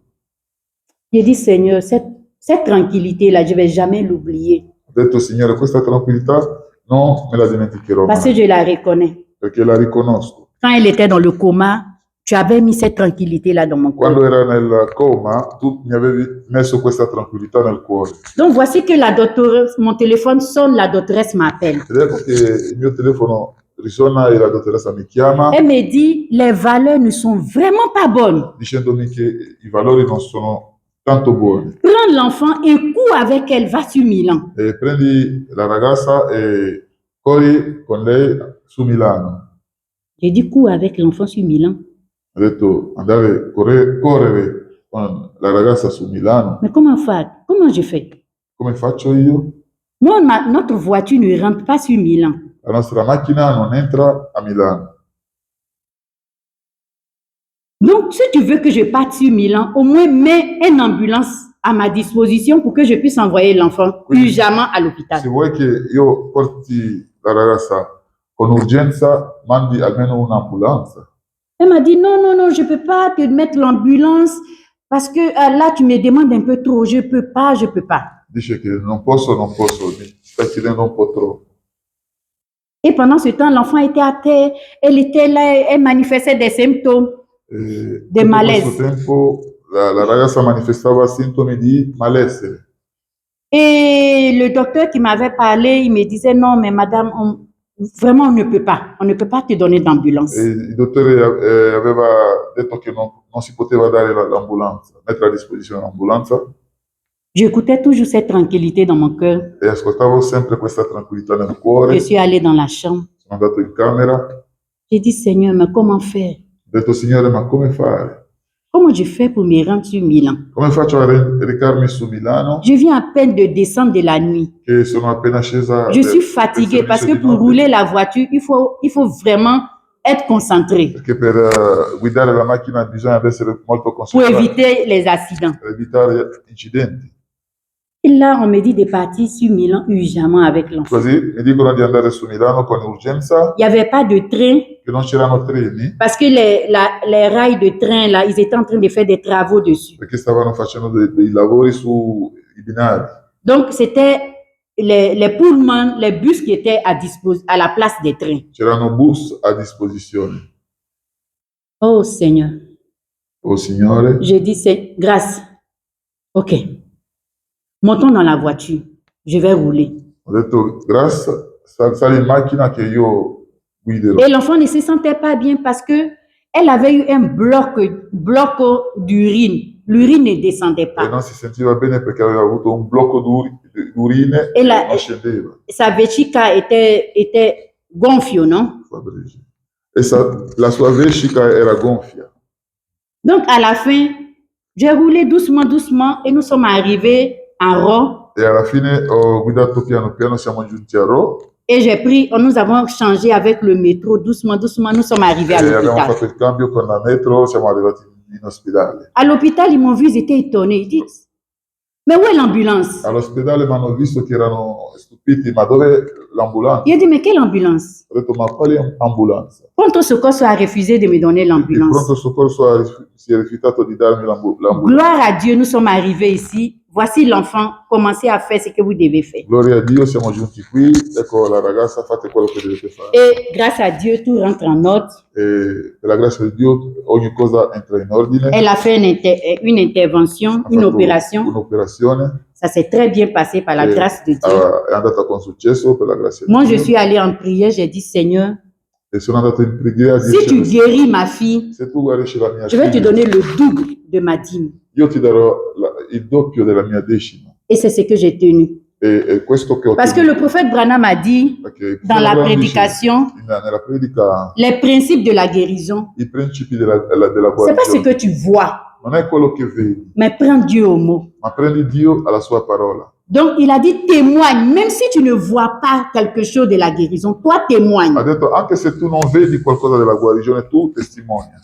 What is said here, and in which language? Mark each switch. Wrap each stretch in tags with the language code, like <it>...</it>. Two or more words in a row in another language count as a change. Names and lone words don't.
<fr>J'ai dit, Seigneur, cette tranquillité-là, je ne vais jamais l'oublier</fr> <it>Ho detto, Signore, questa tranquillità non me la dimenticherò</it> <fr>parce que</fr> <it>mai,</it> <fr>je la reconnais.</fr> <it>perché la riconosco.</it> <fr>Quand elle était dans le coma, tu avais mis cette tranquillité-là dans mon cœur.</fr> <it>Quando era nel coma, tu mi avevi messo questa tranquillità nel cuore.</it> <fr>Donc, voici que la doctoresse, mon téléphone sonne, la doctoresse m'appelle.</fr> <it>Ed ecco che il mio telefono risuona e la dottoressa mi chiama</it> <fr>Elle me dit, les valeurs ne sont vraiment pas bonnes.</fr> <it>dicendomi che i valori non sono tanto buoni.</it> <fr>Prends l'enfant et cours avec elle, va sur Milan.</fr> <it>E prendi la ragazza e corri con lei su Milano.</it> <fr>J'ai dit, cours avec l'enfant sur Milan.</fr> <it>Ho detto andare correre con la ragazza su Milano.</it> <fr>Mais comment faire? Comment je fais?</fr> <it>Come faccio io?</it> <fr>Moi, notre voiture ne rentre pas sur Milan.</fr> <it>La nostra macchina non entra a Milano.</it> <fr>Donc, si tu veux que je parte sur Milan, au moins mets une ambulance à ma disposition pour que je puisse envoyer l'enfant Oui. urgemment à l'hôpital.</fr> <it>Se vuoi che io porti la ragazza con urgenza, mandi almeno un'ambulanza.</it> <fr>Elle m'a dit, non, non, non, je ne peux pas te mettre l'ambulance parce que là, tu me demandes un peu trop. Je ne peux pas, je ne peux pas.</fr> <it>Dice che non posso, mi sta chiedendo un po' troppo.</it> <fr>Et pendant ce temps, l'enfant était à terre, elle était là, elle manifestait des symptômes.</fr> <it>Tutto</it> <fr>malaise.</fr> <it>questo tempo la ragazza manifestava sintomi di malessere.</it> <fr>Et le docteur qui m'avait parlé, il me disait, non, mais madame, vraiment, on ne peut pas te donner d'ambulance.</fr> <it>E il dottore aveva detto che non si poteva dare l'ambulanza, mettere a disposizione l'ambulanza,</it> <fr>J'écoutais toujours cette tranquillité dans mon cœur.</fr> <it>e ascoltavo sempre questa tranquillità nel cuore.</it> <fr>Je suis allée dans la chambre.</fr> <it>Sono andato in camera,</it> <fr>J'ai dit, Seigneur, mais comment faire?</fr> <it>ho detto Signore, ma come fare?</it> <fr>Comment je fais pour me rendre sur Milan?</fr> <it>Come faccio a recarmi su Milano?</it> <fr>Je viens à peine de descendre de la nuit.</fr> <it>Che sono appena scesa.</it> <fr>Je suis fatiguée parce que pour rouler la voiture, il faut vraiment être concentré</fr> <it>Perché per guidare la macchina bisogna essere molto</it> <fr>pour</fr> <it>concentrati</it> <fr>éviter les accidents.</fr> <it>per evitare incidenti.</it> <fr>Et là, on me dit de partir sur Milan urgemment avec l'enfant.</fr> <it>Così mi dicono di andare su Milano con urgenza,</it> <fr>Il n'y avait pas de train</fr> <it>che non c'erano treni,</it> <fr>parce que les rails de train, là, ils étaient en train de faire des travaux dessus.</fr> <it>perché stavano facendo dei lavori sui binari.</it> <fr>Donc, c'était les pullman, les bus qui étaient à la place des trains.</fr> <it>C'erano bus a disposizione.</it> <fr>Oh Seigneur,</fr> <it>Oh Signore,</it> <fr>je dis, c'est grâce. Ok. Montons dans la voiture. Je vais rouler.</fr> <it>ho detto Grace, sali in macchina che io guiderò.</it> <fr>Et l'enfant ne se sentait pas bien parce que elle avait eu un bloc d'urine. L'urine ne descendait</fr> <it>E</it> <fr>pas.</fr> <it>non si sentiva bene perché aveva avuto un blocco d'urine E e la- non scendeva.</it> <fr>Sa vescica était gonflée, non? Fabrice.</fr> <it>la sua vescica era gonfia.</it> <fr>Donc, à la fin, j'ai roulé doucement, doucement et nous sommes arrivés en Rome.</fr> <it>E alla fine ho guidato piano piano, siamo giunti a Rho</it> <fr>Et nous avons changé avec le métro, doucement, doucement, nous sommes arrivés à</fr> <it>e abbiamo</it> <fr>l'hôpital.</fr> <it>fatto il cambio con la metro, siamo arrivati in ospedale.</it> <fr>À l'hôpital, ils m'ont vu, ils étaient étonnés. Ils disent, mais où est l'ambulance?</fr> <it>All'ospedale mi hanno visto che erano stupiti, ma dov'è l'ambulanza?</it> <fr>Il a dit, mais quelle ambulance?</fr> <it>Ho detto, ma quale ambulanza?</it> <fr>Pronto Soccorso a refusé de me donner</fr> <it>Il</it> <fr>l'ambulance.</fr> <it>pronto soccorso si è rifiutato di darmi l'ambulanza.</it> <fr>Gloire à Dieu, nous sommes arrivés ici. Voici l'enfant, commencez à faire ce que vous devez faire.</fr> <it>Gloria a Dio, siamo giunti qui, ecco la ragazza, fate quello che dovete fare.</it> <fr>Et grâce à Dieu, tout rentre en ordre.</fr> <it>E per la grazia di Dio ogni cosa entra in ordine.</it> <fr>Elle a fait une intervention,</fr> <it>Ha</it> <fr>une</fr> <it>fatto</it> <fr>opération.</fr> <it>un'operazione.</it> <fr>Ça s'est très bien passé par la grâce de Dieu.</fr> <it>È andata con successo per la grazia di</it> <fr>Moi,</fr> <it>Dio.</it> <fr>je suis allée en prière, j'ai dit, Seigneur,</fr> <it>E sono andato in preghiera a</it> <fr>si tu</fr> <it>dire,</it> <fr>guéris ma fille,</fr> <it>se tu guarisci la mia</it> <fr>je vais te</fr> <it>figlia,</it> <fr>donner le double de ma dîme.</fr> <it>io ti darò il doppio della mia decima.</it> <fr>Et c'est ce que j'ai tenu.</fr> <it>E questo che ho</it> <fr>Parce que</fr> <it>tenuto,</it> <fr>le prophète Branham a dit,</fr> <it>perché</it> <fr>dans la</fr> <it>Abraham dice,</it> <fr>prédication,</fr> <it>nella predica,</it> <fr>les principes de la guérison.</fr> <it>i principi della</it> <fr>C'est pas ce</fr> <it>guarigione</it> <fr>que tu vois,</fr> <it>non è quello che vedi,</it> <fr>mais prends Dieu au mot.</fr> <it>ma prendi Dio alla sua parola.</it> <fr>Donc, il a dit, témoigne, même si tu ne vois pas quelque chose de la guérison, toi témoigne.</fr> <it>Ha detto, anche se tu non vedi qualcosa della guarigione, tu testimonia.</it>